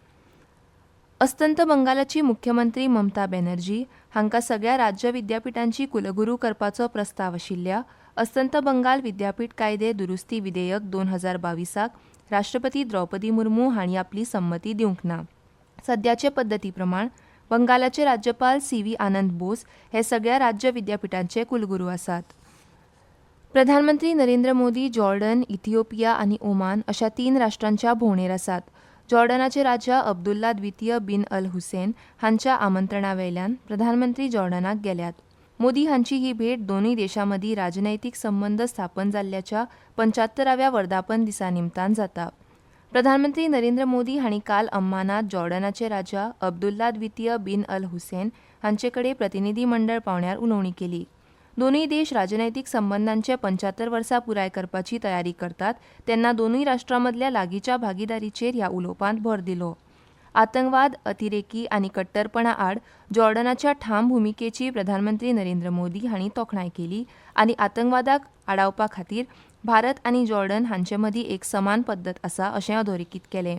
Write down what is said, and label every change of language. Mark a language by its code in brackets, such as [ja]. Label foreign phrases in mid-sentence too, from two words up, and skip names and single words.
[kok] अस्तंत बंगालाची मुख्यमंत्री ममता बॅनर्जी हांकां सगळ्या राज्य विद्यापिठांची कुलगुरू करपाचो प्रस्ताव आशिल्ल्या अस्तंत बंगाल विद्यापीठ कायदे दुरुस्ती विधेयक 2022 राष्ट्रपती द्रौपदी मुर्मू हांणी आपली संमती दिवंक ना. सद्याचे पद्दती प्रमाण बंगालाचे राज्यपाल CV आनंद बोस हे सगळ्या राज्य विद्यापिठांचे कुलगुरू आसात. प्रधानमंत्री नरेंद्र मोदी जॉर्डन, इथिओपिया आनी ओमान अशा 3 राष्ट्रांच्या भोंवडेर आसात. जॉर्डनाचे राजा अब्दुल्ला द्वितीय बिन अल हुसैन हांच्या आमंत्रणावेल्यान प्रधानमंत्री जॉर्डनाक गेल्यात. मोदी हांची ही भेट दोनूय देशां मदीं राजनैतीक संबंद स्थापन जाल्ल्याच्या 75व्या वर्धापन दिसा निमतान जाता. प्रधानमंत्री नरेंद्र मोदी हांणी काल अम्मानात जॉर्डनाचे राजा अब्दुल्ला द्वितीय बिन अल हुसैन हांचे कडेन प्रतिनिधी मंडळ पावण्यार उलोवणी केली. दोनूय देश राजनैतीक संबंदांचे 75 वर्सां पुराय करपाची तयारी करतात तेन्ना दोनूय राष्ट्रां मदल्या लागींच्या भागीदारीचेर ह्या उलोवपांत भर दिलो. आतंकवाद, अतिरेकी आनी कट्टरपणा आड जॉर्डनाच्या ठाम भुमिकेची प्रधानमंत्री नरेंद्र मोदी हांणी तोखणाय केली आनी आतंकवादाक आडावपा खातीर भारत आनी जॉर्डन हांचे मदीं एक समान पद्दत आसा अशें अधोरेखीत केलें.